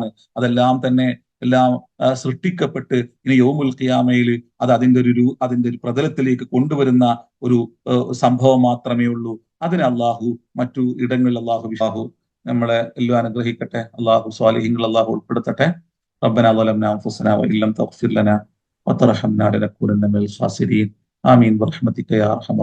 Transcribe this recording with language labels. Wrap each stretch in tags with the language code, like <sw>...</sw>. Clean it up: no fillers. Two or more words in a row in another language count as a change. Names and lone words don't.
<ml>അതെല്ലാം തന്നെ സൃഷ്ടിക്കപ്പെട്ട് ഇനി യൗമുൽ ഖിയാമയിൽ അത് അതിന്റെ ഒരു പ്രതലത്തിലേക്ക് കൊണ്ടുവരുന്ന ഒരു സംഭവം മാത്രമേ ഉള്ളൂ. അതിന് അള്ളാഹു മറ്റു ഇടങ്ങളിൽ അള്ളാഹു നമ്മളെ എല്ലാം അനുഗ്രഹിക്കട്ടെ. അള്ളാഹു സ്വാലിഹീങ്ങൾ അള്ളാഹു ഉൾപ്പെടുത്തട്ടെ.</ml> <ar>ربنا ظلمنا انفسنا وان لم تغفر لنا وترحمنا لنكونن من الخاسرين. آمين برحمتك يا ارحم</ar>